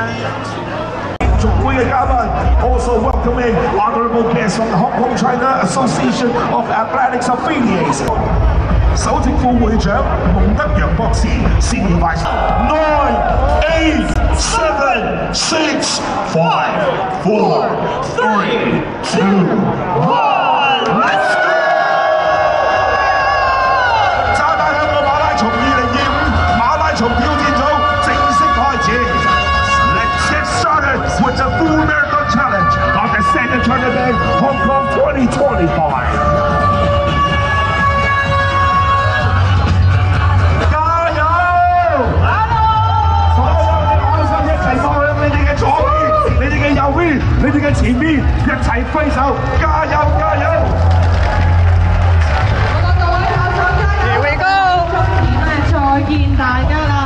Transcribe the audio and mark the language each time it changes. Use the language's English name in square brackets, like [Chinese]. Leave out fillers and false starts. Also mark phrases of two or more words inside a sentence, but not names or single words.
[Cantonese] 續會嘅嘉賓 [English] also welcoming honorable guests from the Hong Kong China Association of Athletics Affiliates。 [Cantonese] 首席副會長蒙德陽博士 ， [English] Senior Vice 9, 8, 7, 6, 5, 4, 3, 2, 1, let's go！ [Cantonese] 渣打香港馬拉松2025馬拉松挑戰組正式開始。 [English] Let's get started with the full marathon challenge of the second tournament Hong Kong 2025. [Cantonese] 加油！所有嘅愛心一齊放向你哋嘅左邊、你哋嘅右邊、你哋嘅前邊，一齊揮手，加油！加油！ [English] Here we go！ [Cantonese] 再見大家啦！